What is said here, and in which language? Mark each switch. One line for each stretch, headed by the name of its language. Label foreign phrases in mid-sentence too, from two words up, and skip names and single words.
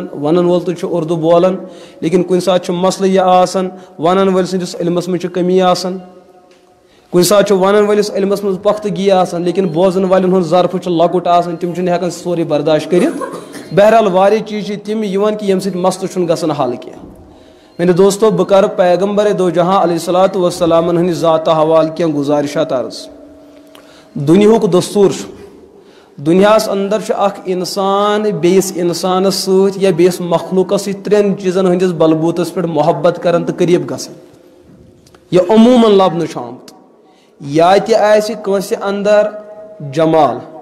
Kashmiri: ونن وول تہِ چھُ اردو بولان لیکن کُنہِ ساتہٕ چھُ مسلہٕ یہِ آسان ونن وٲلۍ سٕنٛدِس علمس منٛز چھِ کمی آسان کُنہِ ساتہٕ چھُ ونن وٲلِس علمس منٛز پختگی آسان لیکن بوزن والٮ۪ن ہُنٛد ظرفہٕ چھُ لۄکُٹ آسان تِم چھِنہٕ ہٮ۪کان سورُے برداشت کٔرِتھ بہرحال واریاہ چیٖز چھِ تِم یِوان کہ ییٚمہِ سۭتۍ مسلہٕ چھُنہٕ گژھان حل کینٛہہ میٲنہِ دوستو بہٕ کرٕ پیغمبر دو جہاں علیہ الصلوۃ والسلامن ہٕنٛدِ ذاتہٕ حوالہٕ کینٛہہ گُزارِشات عرض دُنیہُک دستوٗر چھُ دُنیاہس اندر چھُ اکھ انسان بیٚیِس انسانس سۭتۍ یا بیٚیِس مخلوٗقس سۭتۍ ترٛٮ۪ن چیٖزن ہٕنٛدِس بلبوٗتس پٮ۪ٹھ محبت کران تہٕ قریٖب گژھان یہِ عموٗمن لبنہٕ چھُ آمُت یا تہِ آسہِ کٲنٛسہِ اندر جمال